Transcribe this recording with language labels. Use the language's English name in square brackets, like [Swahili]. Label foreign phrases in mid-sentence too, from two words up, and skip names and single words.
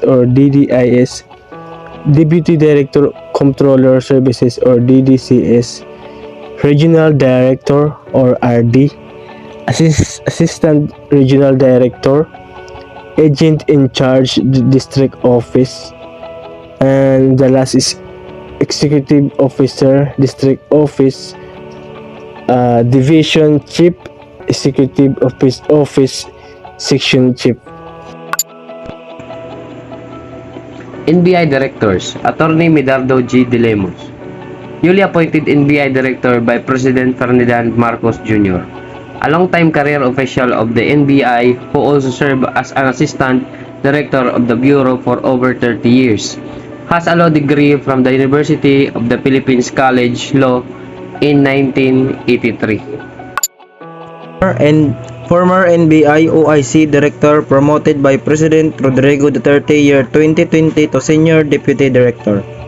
[English] or DDIS, Deputy Director Comptroller Services or DDCS, Regional Director or RD, Assistant Regional Director, Agent in Charge District Office, and the last is Executive Officer District Office, Division Chief, Executive Office Section Chief. NBI Directors, Attorney Medardo G. De Lemos. Newly appointed NBI Director by President Ferdinand Marcos Jr., a long-time career official of the NBI who also served as an Assistant Director of the Bureau for over 30 years. Has a law degree from the University of the Philippines College Law in 1983. And former NBI OIC Director promoted by President Rodrigo Duterte year 2020 to Senior Deputy Director.